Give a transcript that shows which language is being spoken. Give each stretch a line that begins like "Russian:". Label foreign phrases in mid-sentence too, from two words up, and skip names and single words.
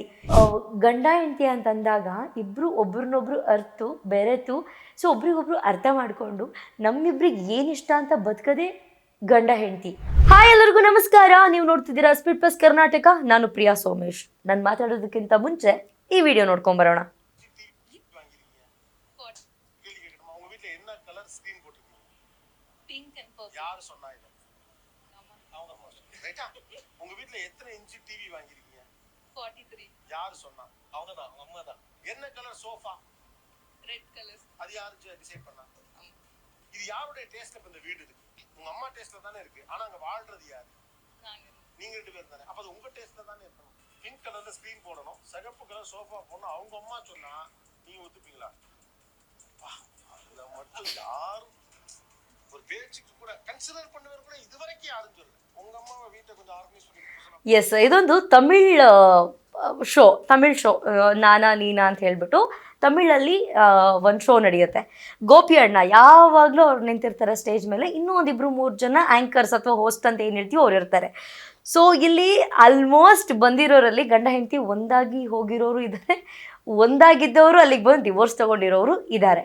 Kannada: ಗಂಡ ಹೆಂಡತಿ ಅಂತಂದಾಗ ಇಬ್ಬರು ಒಬ್ರನ್ನೊಬ್ರು ಬೆರೆತು ಸೊ ಒಬ್ರಿಗೊಬ್ರು ಅರ್ಥ ಮಾಡಿಕೊಂಡು ನಮ್ಮಿಬ್ರಿಗೆ ಏನಿಷ್ಟ ಅಂತ ಬದುಕದೇ ಗಂಡ ಹೆಂಡತಿ. ಹಾಯ್, ಎಲ್ಲರಿಗೂ ನಮಸ್ಕಾರ. ನೀವು ನೋಡ್ತಿದ್ದೀರಾ ಸ್ಪೀಡ್ ಪ್ಲಸ್ ಕರ್ನಾಟಕ. ನಾನು ಪ್ರಿಯಾ ಸೋಮೇಶ್. ನಾನು ಮಾತಾಡೋದಕ್ಕಿಂತ ಮುಂಚೆ ಈ ವಿಡಿಯೋ ನೋಡ್ಕೊಂಬರೋಣ.
Tamil: யார் சொன்னா இது? ரைட்டா? உங்க வீட்ல எத்தனை
English: inch TV
Tamil: வாங்கிருக்கீங்க? 43. யார் சொன்னா? அவங்க தான், அம்மா தான். என்ன
English: colour sofa? red colour.
Tamil: அது யாரு டிசைட் பண்ணா? இது யாருடைய டேஸ்ட்ல இந்த வீடு இருக்கு? உங்க அம்மா டேஸ்ட்ல தானே இருக்கு. ஆனா அங்க வாழ்றது யாரு? நாங்க. நீங்க ரெண்டு பேரும் தானே. அப்ப அது உங்க டேஸ்ட்ல தானே இருக்கணும்.
English: pink colourla
Tamil: ஸ்கிரீன் போடணும், சிகப்பு
English: colour sofa
Tamil: போடணும். அவங்க அம்மா சொன்னா நீங்க ஒத்துப்பீங்களா? அதுல மட்டும் யாரும் ஒரு பேச்சுக்கு கூட கன்சிடர் பண்ணுவது கூட இதுவரைக்கும் யாரும் சொல்லல. உங்க அம்மாவை வீட்டை கொஞ்சம் ஆர்கனைஸ் பண்ணி.
Kannada: ಎಸ್, ಇದೊಂದು ತಮಿಳ್ ಶೋ ನಾನಾ ನೀನಾ ಅಂತ ಹೇಳ್ಬಿಟ್ಟು ತಮಿಳಲ್ಲಿ ಒಂದು ಶೋ ನಡೆಯುತ್ತೆ. ಗೋಪಿ ಅಣ್ಣ ಯಾವಾಗಲೂ ಅವ್ರು ನಿಂತಿರ್ತಾರೆ ಸ್ಟೇಜ್ ಮೇಲೆ. ಇನ್ನೂ ಒಂದಿಬ್ರು 3 ಜನ ಆ್ಯಂಕರ್ಸ್ ಅಥವಾ ಹೋಸ್ಟ್ ಅಂತ ಏನು ಹೇಳ್ತೀವಿ ಅವ್ರು ಇರ್ತಾರೆ. ಸೊ ಇಲ್ಲಿ ಆಲ್ಮೋಸ್ಟ್ ಬಂದಿರೋರಲ್ಲಿ ಗಂಡ ಹೆಂಡತಿ ಒಂದಾಗಿ ಹೋಗಿರೋರು ಇದ್ದಾರೆ, ಒಂದಾಗಿದ್ದವರು ಅಲ್ಲಿಗೆ ಬಂದು ಡಿವೋರ್ಸ್ ತಗೊಂಡಿರೋರು ಇದ್ದಾರೆ.